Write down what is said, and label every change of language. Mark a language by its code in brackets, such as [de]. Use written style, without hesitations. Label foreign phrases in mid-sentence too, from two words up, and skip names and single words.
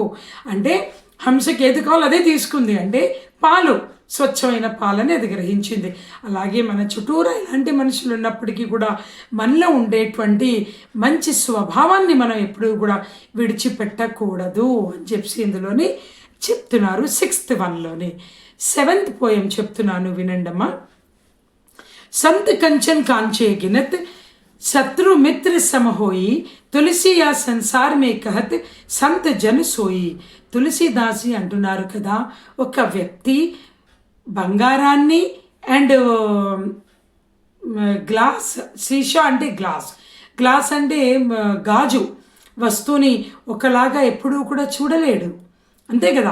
[te] అంటే హంసకి ఏది కావాలో అదే తీసుకుంది, అంటే పాలు, స్వచ్ఛమైన పాలని అది గ్రహించింది. అలాగే మన చుట్టూరా ఇలాంటి మనుషులు ఉన్నప్పటికీ కూడా మనలో ఉండేటువంటి మంచి స్వభావాన్ని మనం ఎప్పుడూ కూడా విడిచిపెట్టకూడదు అని చెప్పి ఇందులోని చెప్తున్నారు. 6th వన్లోని 7th పోయం చెప్తున్నాను, వినండమ్మా. [hi] संत कंचन कांचे गिनत शत्रु मित्र सम होई तुलसी आ संसार में कहत संत जन सोई. [te] తులసిదాసి అంటున్నారు కదా, ఒక వ్యక్తి బంగారాన్ని [en] and glass, [te] సీషా అంటే గ్లాస్ అంటే గాజు వస్తువుని ఒకలాగా ఎప్పుడూ కూడా చూడలేడు, అంతే కదా.